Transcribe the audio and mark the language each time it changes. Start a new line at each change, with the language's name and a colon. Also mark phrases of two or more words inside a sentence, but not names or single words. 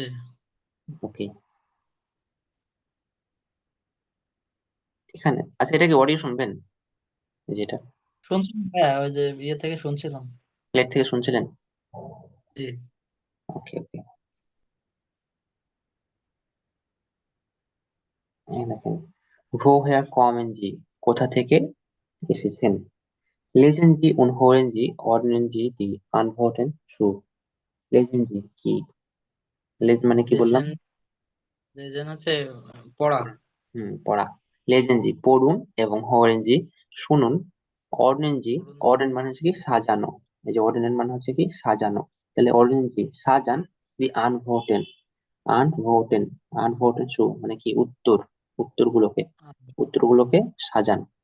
Bangla: ওকে, এখানে আচ্ছা, এটা কি অডিও শুনবেন? যেটা শুনছিলাম ভাইয়া, ওই যে ইয়ে থেকে শুনছিলাম। প্লেট থেকে শুনছিলেন? জি। ওকে ওকে, এই দেখেন,
German: woher kommen Sie,
Bangla: কোথা থেকে এসেছেন?
German: Lesen Sie und hören Sie, ordnen Sie die Antworten zu. Lesen Sie
Bangla: কি? লেজ মানে কি বললাম? লেসেন, লেসেন হচ্ছে পড়া। পড়া।
German: Lesen Sie
Bangla: পড়ুন, এবং
German: hören Sie
Bangla: শুনুন।
German: ordnen Sie,
Bangla: পড়ুন। অর্ডেন মানে হচ্ছে কি সাজানো। এই যে অর্ডিনেন্ট মানে হচ্ছে কি সাজানো। তাহলে
German: ordnen Sie
Bangla: সাজান,
German: die Antworten, Antworten, Antworten zu
Bangla: মানে কি উত্তর, উত্তরগুলোকে, উত্তরগুলোকে সাজান।